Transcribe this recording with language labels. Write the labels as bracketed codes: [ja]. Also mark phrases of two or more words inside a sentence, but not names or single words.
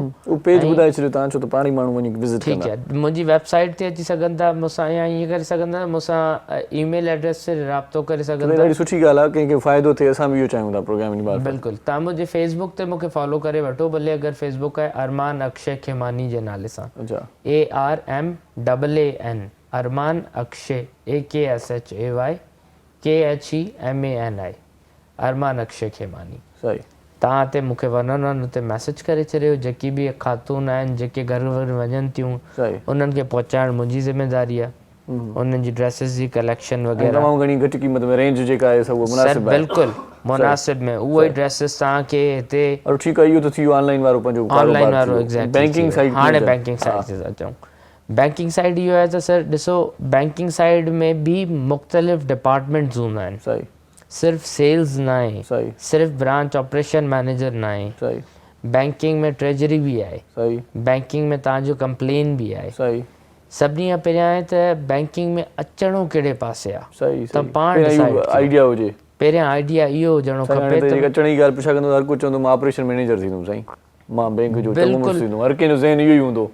[sd] उहो पेज ॿुधाए छॾियो तव्हां, छो त पाण ई माण्हू वञी विज़िट कंदा। ठीकु आहे, मुंहिंजी वेबसाइट ते अची सघनि था मूंसां, या ईअं करे सघनि था मूंसां ईमेल एड्रेस ते राब्तो करे सघनि था। ॾाढी सुठी ॻाल्हि आहे, कंहिंखे फ़ाइदो थिए, असां बि इहो चाहियूं था प्रोग्राम जी बात। बिल्कुलु, तव्हां मुंहिंजे फेसबुक ते मूंखे फॉलो करे वठो, भले अगरि फेसबुक आहे अरमान अक्षय खेमानी जे नाले सां, अच्छा ARMAAN अरमान अक्षय AKSHAY KHEMANI अरमान अक्षय खेमानी। सही, तव्हां ते मूंखे वन उते मैसेज करे छॾियो, जेकी बि ख़ातून आहिनि जेके घर घर वञनि थियूं उन्हनि खे पहुचाइणु मुंहिंजी ज़िम्मेदारी आहे, उन्हनि जी ड्रेसिस जी कलेक्शन वग़ैरह तमामु घणी घटि क़ीमत में रेंज जेका आहे सभु मुनासिब आहे, बिल्कुलु मुनासिब में उहो ई ड्रेसिस तव्हांखे हिते। और ठीकु आहे, इहो त थी वियो ऑनलाइन वारो पंहिंजो ऑनलाइन वारो एग्जैक्टली [en] banking side. [sd] हाणे [en] banking side [sd] ते था अचूं। [en] banking side [sd] इहो आहे त सर ॾिसो, [en] banking side [sd] में बि मुख़्तलिफ़ डिपार्टमेंट्स हूंदा आहिनि, सही, सिर्फ़ सेल्स न आहे, सही, सिर्फ़ [en] branch operation manager [sd] न आहे, सही, बैंकिंग में ट्रेजरी बि आहे, सही, बैंकिंग में तव्हांजो कंप्लेन बि आहे, सही, सभिनी खां पहिरियां आहे त बैंकिंग में अचणो कहिड़े पासे आहे, सही, त पाण आइडिया हुजे, पहिरियां आइडिया इहो हुजणो खपे। त अचण जी ॻाल्हि पुछा कंदो, हर को चवंदो मां [en] operation manager [sd] थींदुमि साईं, मां बैंक जो चङो मुड़ुसु थींदुमि, हर कंहिंजो ज़हन इहो ई हूंदो।